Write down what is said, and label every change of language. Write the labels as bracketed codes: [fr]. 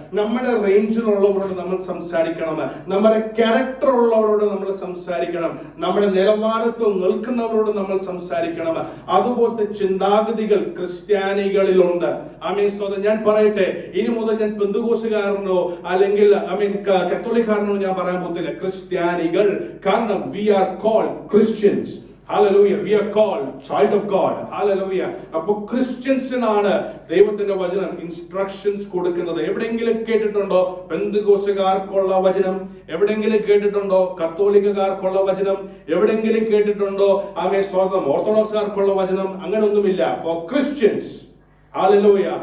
[ml] നമ്മുടെ റേഞ്ചിലുള്ളവരോട് നമ്മൾ സംസാരിക്കണം, നമ്മുടെ ക്യാരക്ടർ ഉള്ളവരോട് നമ്മൾ സംസാരിക്കണം, നമ്മുടെ നിലവാരത്തിൽ നിൽക്കുന്നവരോട് നമ്മൾ സംസാരിക്കണം. അതുപോലത്തെ ചിന്താഗതികൾ ക്രിസ്ത്യാനികളിലുണ്ട്. ആമേൻ സ്തോത്രം. ഞാൻ പറയട്ടെ, ഇനി മുതൽ ഞാൻ പെന്തക്കോസ്തുകാരനോ അല്ലെങ്കിൽ കത്തോലിക്കാരനോ ഞാൻ പറയാൻ പോകത്തില്ല, ക്രിസ്ത്യാനികൾ. കാരണം [en] we are called Christians. Hallelujah. We are called child of God. Hallelujah. [ml] അപ്പോൾ ക്രിസ്ത്യൻസിനാണ് ദൈവത്തിന്റെ വചനം ഇൻസ്ട്രക്ഷൻസ് കൊടുക്കുന്നത്. എവിടെയെങ്കിലും കേട്ടിട്ടുണ്ടോ പെന്തക്കോസ്തുകാർക്കുള്ള വചനം? എവിടെയെങ്കിലും കേട്ടിട്ടുണ്ടോ കത്തോലിക്കക്കാർക്കുള്ള വചനം? എവിടെയെങ്കിലും കേട്ടിട്ടുണ്ടോ ആമേൻ സ്തോത്രം ഓർത്തഡോക്സുകാർക്കുള്ള വചനം? അങ്ങനെയൊന്നുമില്ല. [en] For Christians. [ml] ഹല്ലേലൂയ.